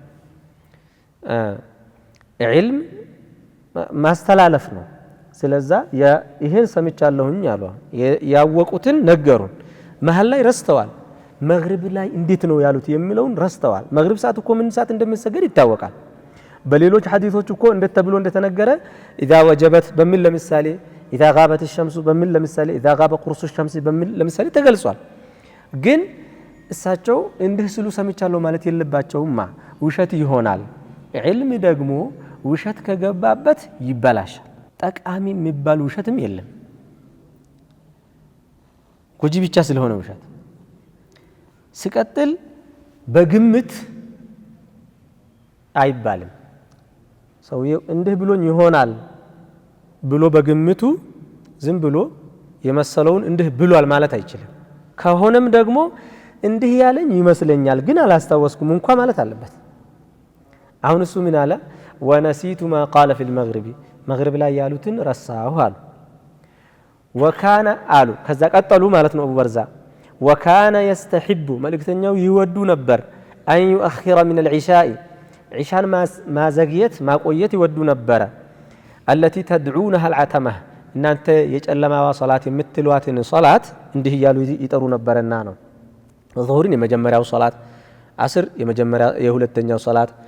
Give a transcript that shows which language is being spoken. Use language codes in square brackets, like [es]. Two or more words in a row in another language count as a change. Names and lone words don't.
[am] ዒልም ማስተላለፍ ነው ስለዚህ ይሄን ሰምቻለሁኝ አሉ ያወቁትን ነገሩን መሃል ላይ ረስተዋል መግሪብ ላይ እንዴት ነው ያሉት የሚለውን ረስተዋል መግሪብ ሰዓት እኮ ምን ሰዓት እንደሚሰገድ ይታወቃል በሌሎች ሐዲሶች እኮ እንዴት ተብሎ እንደተነገረ [ar] اذا وجبت [am] በሚል ለምሳሌ [ar] اذا غابت الشمس [am] በሚል ለምሳሌ [ar] اذا غاب قرص الشمس [am] በሚል ለምሳሌ ተገልጿል ግን እሳቸው እንዲህ ሲሉ ሰምቻለሁ ማለት የለባቸውማ ውሸት ይሆናል ዒልም ደግሞ ውሸት ከገባበት ይበላሻል ጠቃሚ የሚባል ውሸትም የለም ጎጂ ብቻ ስለሆነ ውሸት ሲቀጥል በግምት አይባልም ሰውየው እንዲህ ብሎኝ ይሆናል ብሎ በግምቱ ዝም ብሎ የመሰለውን እንዲህ ብሏል ማለት አይችልም ከሆነም ደግሞ እንዲህ ያለኝ ይመስለኛል ግን አላስታወስኩም እንኳን ማለት አለበት አሁን እሱ ምን አለ [ar] ونسيت ما قال في المغرب [am] መግሪብ ላይ ያሉትን ረሳሁ አሉ። ወካነ አሉ ከዛ ቀጠሉ ማለት ነው አቡ በርዛ [ar] وكان يستحب [am] መልእክተኛው ይወዱ ነበር [ar] أن يؤخر من العشاء [am] ዒሻን ማዘግየት ማቆየት ይወዱ ነበረ [ar] التي تدعونها العتمة [am] እናንተ የጨለማዋ ሶላት የምትሏትን ሶላት እንዲህ እያሉ ይጠሩ ነበርና ነው። ዙሁርን የመጀመሪያው ሶላት፣ አስር የሁለተኛው ሶላት፣